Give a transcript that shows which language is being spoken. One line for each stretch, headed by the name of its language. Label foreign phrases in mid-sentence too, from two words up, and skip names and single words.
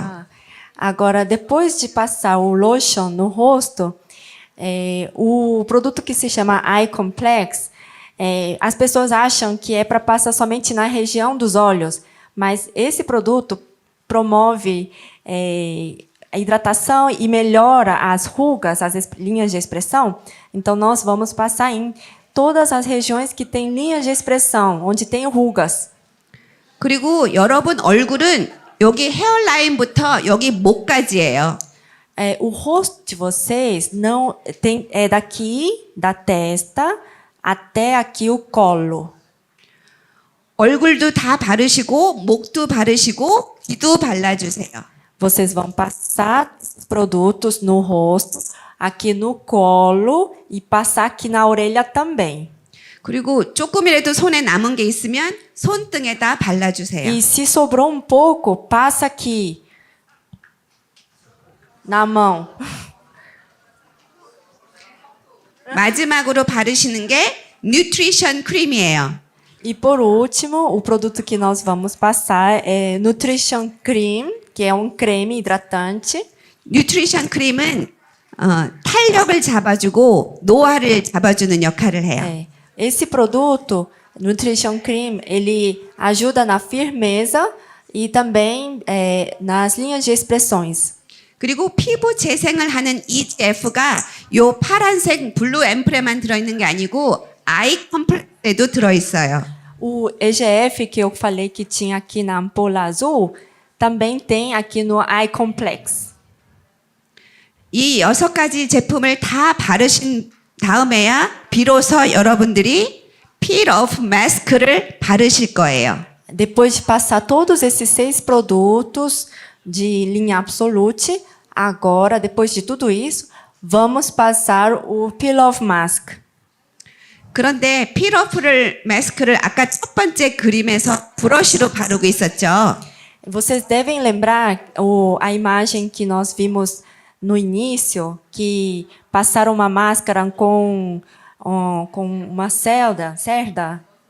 Portuguese: Agora, depois de passar o lotion no rosto, o produto que se chama Eye Complex, as pessoas acham que é para passar somente na região dos olhos, mas esse produto promove a hidratação e melhora as rugas, as linhas de expressão. Então, nós vamos passar em todas as regiões que têm linhas de expressão, onde tem rugas.
Korean: 그리고 여러분 얼굴은 여기 헤어라인부터 여기 목까지예요.
Portuguese: O rosto de vocês não tem é daqui da testa até aqui o colo.
Korean: 얼굴도 다 바르시고 목도 바르시고 귀도 발라주세요.
Portuguese: Vocês vão passar os produtos no rosto, aqui no colo e passar aqui na orelha também.
Korean: 그리고 조금이라도 손에 남은 게 있으면 손등에다 발라주세요.
Portuguese: E se sobrou um pouco, passa aqui na mão.
Korean: 마지막으로 바르시는 게 뉴트리션 크림이에요.
Portuguese: E por último, o produto que nós vamos passar é Nutrition Cream, que é um creme hidratante.
Korean: 뉴트리션 크림은 탄력을 잡아주고 노화를 잡아주는 역할을 해요.
Portuguese: Esse produto, Nutrition Cream, ele ajuda na firmeza e também nas linhas de expressões.
Korean: 그리고 피부 재생을 하는 EGF가 요 파란색 블루 앰플에만 들어있는 게 아니고 아이 컴플렉스에도 들어있어요.
Portuguese: O EGF que eu falei que tinha aqui na ampola azul, também tem aqui no Eye Complex.
Korean: 이 6가지 제품을 다 바르신 다음에야 비로소 여러분들이 peel off mask를 바르실 거예요.
Portuguese: Depois de passar todos esses 6 produtos de linha Absolute, agora, depois de tudo isso, vamos passar o Peel Off Mask.
Korean: 그런데 peel off 마스크를 아까 첫 번째 그림에서 브러쉬로 바르고 있었죠.
Portuguese: Vocês devem lembrar a imagem que nós vimos no início, que passaram uma máscara com uma cerda.